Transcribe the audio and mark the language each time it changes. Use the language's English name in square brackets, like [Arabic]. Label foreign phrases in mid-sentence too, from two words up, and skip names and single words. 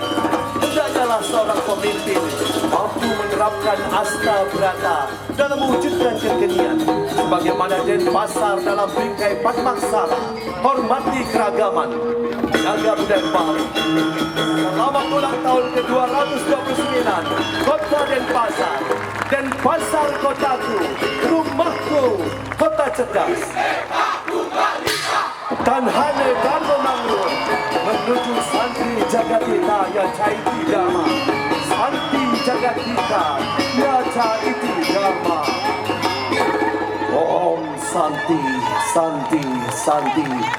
[Indonesian] Hendaklah seorang pemimpin mampu menerapkan asta brata dalam mewujudkan kekinian, sebagaimana Denpasar dalam bingkai Padmaksara, hormati keragaman, jaga budaya Bali. Selamat ulang tahun ke-229 Kota Denpasar. Denpasar kotaku, rumahku, kota cerdas. [Kawi] Tanhane Dharma Mangrul [Sanskrit] menuju Santi Jagatita ya Caiti Dharma. Santi Jagatita ya Caiti Dharma. Om Santi, Santi, Santi.